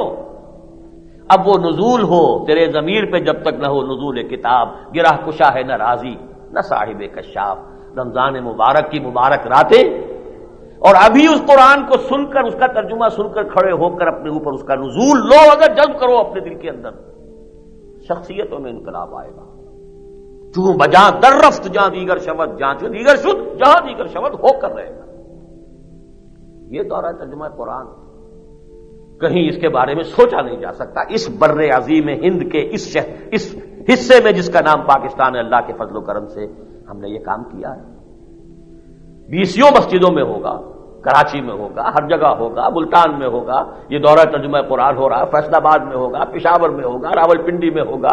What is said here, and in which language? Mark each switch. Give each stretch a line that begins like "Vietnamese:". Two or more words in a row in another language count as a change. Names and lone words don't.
Urdu: اب وہ نزول ہو تیرے ضمیر پہ جب تک نہ ہو نزول کتاب، گرہ کشا ہے نہ راضی نہ صاحب کشاف۔ رمضان مبارک کی مبارک راتیں، اور ابھی اس قرآن کو سن کر، اس کا ترجمہ سن کر کھڑے ہو کر اپنے اوپر اس کا نزول لو، اگر جذب کرو اپنے دل کے اندر، شخصیتوں میں انقلاب آئے گا۔
Persian: چوں بجاں در رفت جہاں دیگر شود، جہاں چوں دیگر شد جہاں دیگر شود
Urdu: ہو کر رہے گا۔ یہ دورہ ترجمہ قرآن کہیں اس کے بارے میں سوچا نہیں جا سکتا۔ اس بر عظیم ہند کے اس حصے میں جس کا نام پاکستان ہے، اللہ کے فضل و کرم سے ہم نے یہ کام کیا ہے۔ 20 مسجدوں میں ہوگا، کراچی میں ہوگا، ہر جگہ ہوگا، ملتان میں ہوگا، یہ دورہ ترجمہ قرآن ہو رہا ہے، فیصل آباد میں ہوگا، پشاور میں ہوگا، راولپنڈی میں ہوگا۔